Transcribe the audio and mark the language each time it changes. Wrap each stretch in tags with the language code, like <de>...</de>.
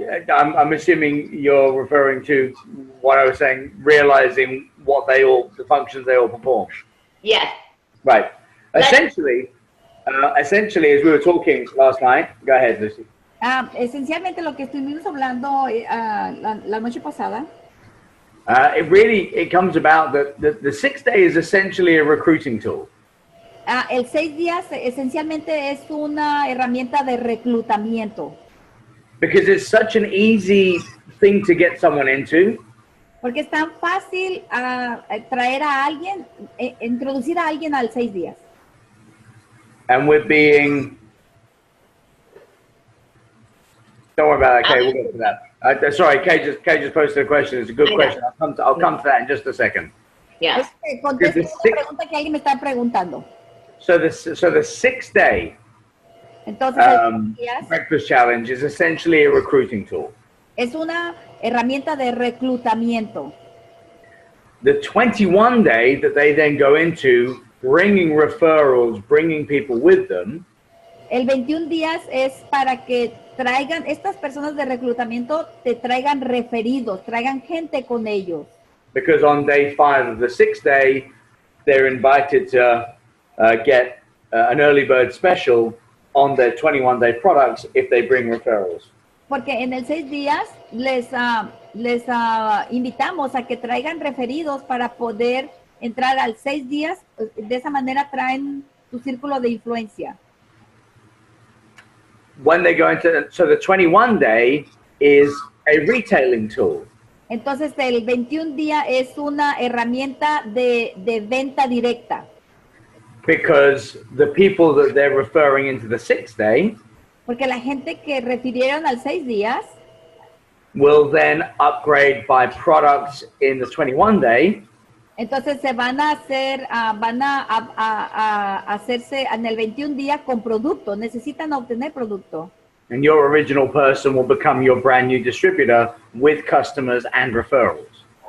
<en>I'm assuming you're referring to what I was saying, realizing the functions they all perform. Yes. Right. Essentially, as we were talking last night, go ahead, Lucy.</en> <es>Esencialmente lo que estuvimos hablando la noche pasada.</es> <en>It comes about that the 6 day is essentially a recruiting tool.</en> <es>El 6 días esencialmente es una herramienta de reclutamiento.</es> <en>Because it's such an easy thing to get someone into.</en> <es>Porque es tan fácil traer a alguien, introducir a alguien al 6 días.</es> <en>And we're being... Don't worry about that, Kay. We'll get to that. Sorry, Kay just posted a question. It's a good question. I'll come to that in just a second. Yeah.</en> <es>Contesto una pregunta que alguien me está preguntando.</es> <en>So the 6 day</en> <es>Entonces,</es> <en>breakfast challenge is essentially a recruiting tool.</en> <es>Es una herramienta de reclutamiento.</es> <en>The 21 day that they then go into, bringing referrals, bringing people with them.</en> <es>El 21 días es para que traigan, estas personas de reclutamiento te traigan referidos, traigan gente con ellos.</es> <en>Because on day 5 of the 6 day, they're invited to get an early bird special on their 21 day products if they bring referrals.</en> <es>Porque en el 6 días les invitamos a que traigan referidos para poder entrar al 6 días. De esa manera traen tu círculo de influencia.</es> <en>When they go into, so the 21 day is a retailing tool.</en> <es>Entonces el 21 día es una herramienta de venta directa.</es> <en>Because the people that they're referring into the 6 day,</en> <es>porque la gente que refirieron al 6 días</es> <en>will then upgrade by products in the 21 day.</en> <es>Entonces se van a hacer, hacerse en el 21 día con producto, necesitan obtener producto.</es> <en>And your original person will become your brand new distributor with customers and referrals.</en>